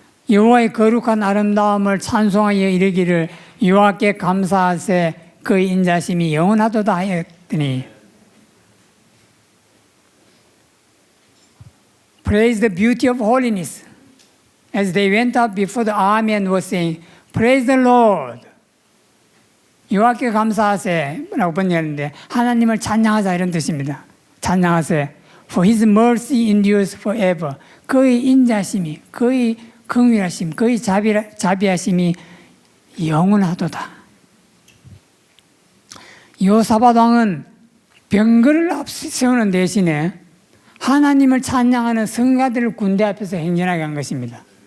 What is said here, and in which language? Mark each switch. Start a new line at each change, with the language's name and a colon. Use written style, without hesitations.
Korean: 여호와의 거룩한 아름다움을 찬송하여 이르기를 여호와께 감사하세 그 인자심이 영원하도다 하였더니
English: Praise the beauty of holiness. As they went up before the army and were saying, Praise the Lord.
Korean: 여호와께 감사하세 라고 번역하는데 하나님을 찬양하자 이런 뜻입니다. 찬양하세.
English: For his mercy endures forever.
Korean: 그의 인자심이, 그의 긍휼하심, 그의 자비하심이 영원하도다. 여호사밧 왕은 병거를 앞세우는 대신에 하나님을 찬양하는 성가들을 군대 앞에서 행진하게 한 것입니다.